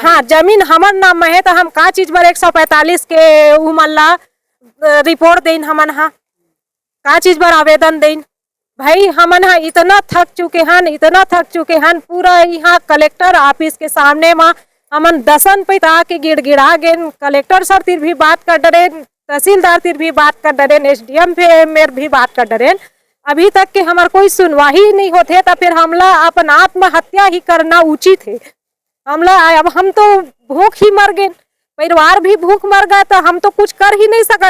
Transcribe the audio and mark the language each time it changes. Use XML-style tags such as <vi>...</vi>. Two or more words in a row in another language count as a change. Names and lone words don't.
<hne>हाँ जमीन हमर नाम में है। तो हम का चीज बर 145 के उमन ला रिपोर्ट देन, हमन हा का चीज बर आवेदन देन। भाई हमन हा इतना थक चुके हन पूरा यहाँ कलेक्टर ऑफिस के सामने में हमन दसन पैदा के गिड़गिड़ा गए। कलेक्टर सर तिर भी बात कर डरे, तहसीलदार तिर भी बात कर डरे, एसडीएम मेर भी बात कर डरे। अभी तक के हमार कोई सुनवाई नहीं होते। तो फिर हमला अपन आत्महत्या ही करना उचित है। हमला अब हम तो भूख ही मर गए, परिवार भी भूख मर गया, तो हम तो कुछ कर ही नहीं सकन।</hne>